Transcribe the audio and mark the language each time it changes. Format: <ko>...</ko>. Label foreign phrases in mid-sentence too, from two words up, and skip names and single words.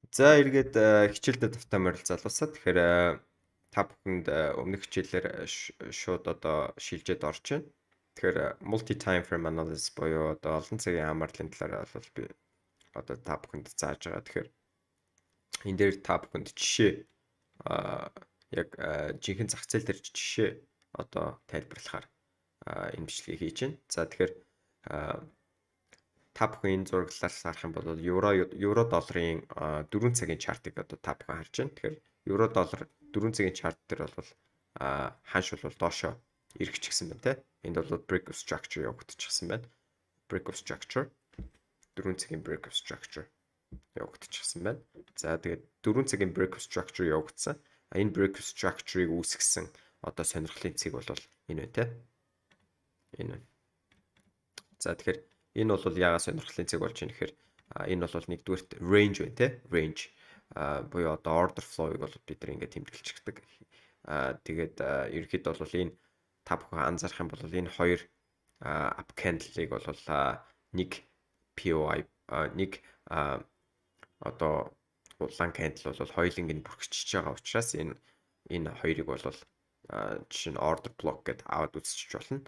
<mn>За эргээд хичээлдээ тавтай морил залуусаа. Тэгэхээр та бүхэнд өмнөх хичээлээр шууд одоо шилжээд орж байна. Тэгэхээр</mn> <en>multi time frame analysis</en> <mn>буюу одоо олон цагийн хамаарлын талаар бол би одоо та бүхэнд зааж байгаа. Тэгэхээр энэ дээр та бүхэнд жишээ яг жинхэнэ зах зээл дээр жишээ одоо тайлбарлахаар энэ бичлэгийг хийж байна. За тэгэхээр та бүхэн энэ зураглалаас харах юм бол евро долларын 4 цагийн чартыг одоо та бүхэн харж байна. Тэгэхээр евро доллар 4 цагийн чарт дээр бол ханш бол доошоо эргэчихсэн байна те. Энд бол</mn> <en>break of structure</en> <mn>явагдчихсан байна.</mn> <en>Break of structure</en> <mn>4 цагийн</mn> <en>break of structure</en> <mn>явагдчихсан байна. За тэгээд 4 цагийн</mn> <en>break of structure</en> <mn>явагдсан. Энэ</mn> <en>break of structure-</en> <mn>ыг үүсгэсэн одоо сонирхлын цэг бол энэ байна те. Энэ. За тэгэхээр энэ бол яагаад сонирхлын цэг болж байна гэхээр энэ бол нэгдүгээрт range байна те. Range буюу одоо</mn> <en>order flow-</en> <mn>ыг бол бид нар ингээд тэмдэглэждэг. Тэгээд ерөнхийдөө бол энэ та бүхэн анзаарах юм бол энэ хоёр</mn> <en>up candle-</en> <mn>ыг бол нэг POI нэг одоо улаан candle бол хоёуланг нь бүрхэгчиж байгаа учраас энэ хоёрыг бол жишээ нь</mn> <en>order block</en> <mn>гэдээ аваад үзчих болно.</mn>